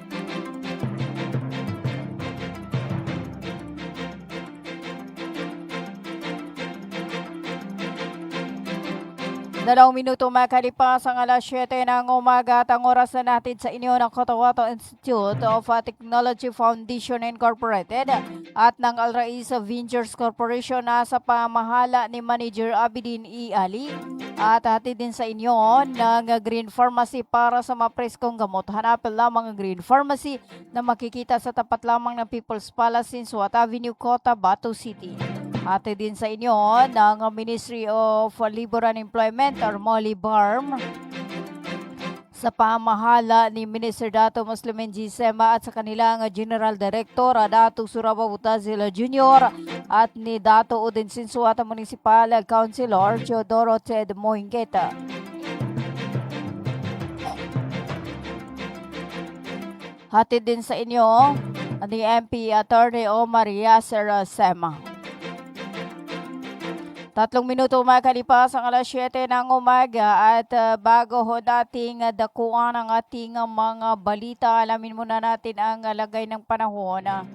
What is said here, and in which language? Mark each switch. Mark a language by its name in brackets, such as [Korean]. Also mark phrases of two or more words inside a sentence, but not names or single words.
[Filipino] Dalawang minuto makalipas ang alas 7 ng umaga at ang oras na natin sa inyo ng Cotabato Institute of Technology Foundation Incorporated at ng Al Rais Ventures Corporation na sa pamahala ni Manager Abidin E. Ali at hatid din sa inyo ng Green Pharmacy para sa mapreskong gamot. Hanapin lamang ang Green Pharmacy na makikita sa tapat lamang ng People's Palace in Suat Avenue, Cotabato City. Ate din sa inyo ng Ministry of Labor and Employment or MOLIBARM sa pamahala ni Minister Dato Muslimin G. Sema at sa kanilang General Director Dato Suraba Butazil Jr. at ni Dato Udin Sinsuata Municipal Councilor Teodoro Ted Moingeta. Hatid din sa inyo ni MP Attorney Omar Yasser Sema. 3 minuto makalipas ang alas 7 ng umaga at bago ho dating dakuan ang ating mga balita, alamin muna natin ang lagay ng panahon.